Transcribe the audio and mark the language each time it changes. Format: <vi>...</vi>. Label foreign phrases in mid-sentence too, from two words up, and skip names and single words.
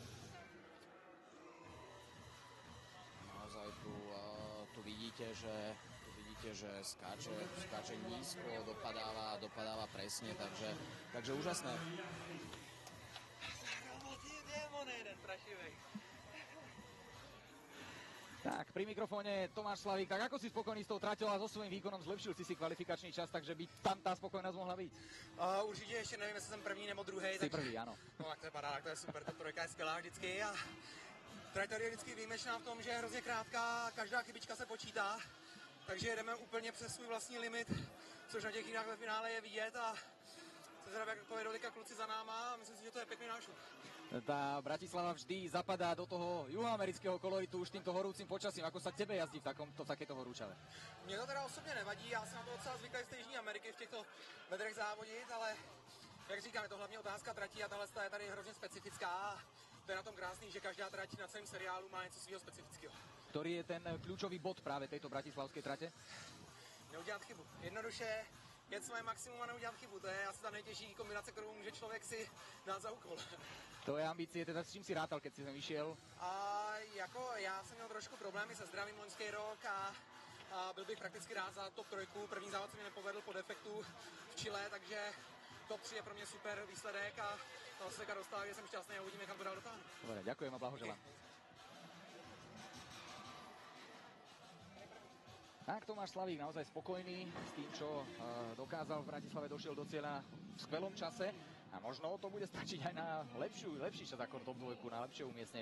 <sk>Naozaj tu vidíte, že skáče nízko, dopadáva presne, takže úžasné. Tak, pri mikrofóne Tomáš Slavík. Tak ako si spokojný s tou traťou a so svojím výkonom? Zlepšil si kvalifikačný čas, takže by tam tá spokojnosť mohla byť?</sk> <cs>Určitě ještě nevím, jestli jsem první nebo druhý. Jsi první, ano. No tak to je paráda, to je super, ta trojka je skvělá vždycky. A trať tady je vždycky výjimečná v tom, že je hrozně krátká, každá chybička se počítá. Takže jedeme úplně přes svůj vlastní limit, což na těch jízdách ve finále je vidět a se zdraví, jak povedou teďka kluci za náma a myslím si, že to je pěkný nášup.</cs> <sk>Tá Bratislava vždy zapadá do toho juhoamerického koloritu už týmto horúcim počasím. Ako sa tebe jazdí v takéto horúčave?</sk> <cs>Mně to teda osobně nevadí, já jsem na to docela zvyklý z té Jižní Ameriky v těchto vedrech závodit, ale jak říkám, je to hlavně otázka tratí a tahle je tady hrozně specifická. To je na tom krásný, že každá trať na celém seriálu má něco svého specifického.</cs> <sk>Ktorý je ten kľúčový bod práve tejto bratislavskej trate?</sk> <cs>Neudělat chybu. Jednoduše jet svoje maximum a neudělat chybu. To je asi ta nejtěžší kombinace, kterou může člověk si dát za úkol.</cs> <sk>Tvoje ambície, teda s čím si rátal, keď si sem vyšiel?</sk> <cs>Jako já jsem měl trošku problémy se zdravím loňský rok a byl bych prakticky rád za top 3. První závod se mi nepovedl po defektu v Chile, takže top 3 je pro mě super výsledek a toho se teďka dostal, že jsem šťastný a uvidíme, kam to dál dotáhnu.</cs> <sk>Dobre, ďakujem a blahoželám. Tak Tomáš Slavík naozaj spokojný s tým, čo dokázal v Bratislave, došiel do cieľa v skvelom čase a možno to bude stačiť aj na lepší čas ako top 2, na lepšie umiestnenie.</sk>